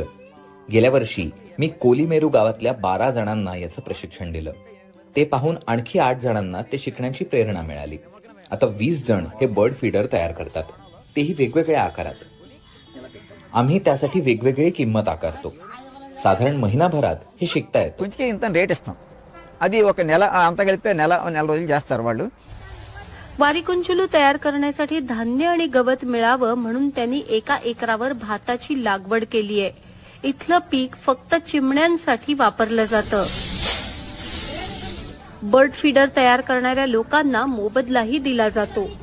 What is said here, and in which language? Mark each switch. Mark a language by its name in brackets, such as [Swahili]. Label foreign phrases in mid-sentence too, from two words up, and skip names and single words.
[Marathi] गेल्या वर्षी मी कोलीमेरू गावातल्या 12 जणांना याचं प्रशिक्षण दिलं. ते पाहून आणखी 8 जणांना ते शिकण्याची प्रेरणा मिळाली. आता 20 जण हे [English] bird feeder [Marathi] तयार करतात, तेही वेगवेगळ्या आकारात. आम्ही त्यासाठी वेगवेगळी किंमत आकारतो. साधारण महिनाभरात हे शिकतायत. [Telugu] రేట్ ఇస్తాం. అది ఒక నెల అంతా కలిపితే నెల రోజులు చేస్తారు వాళ్ళు. [Marathi] वारी कुंचुलू तयार करण्यासाठी धान्य आणि गवत मिळावं म्हणून त्यांनी एका एकरावर भाताची लागवड केली आहे. इथलं पीक फक्त चिमण्यांसाठी वापरलं जातं. [English] bird feeder [Marathi] तयार करणाऱ्या लोकांना मोबदलाही दिला जातो.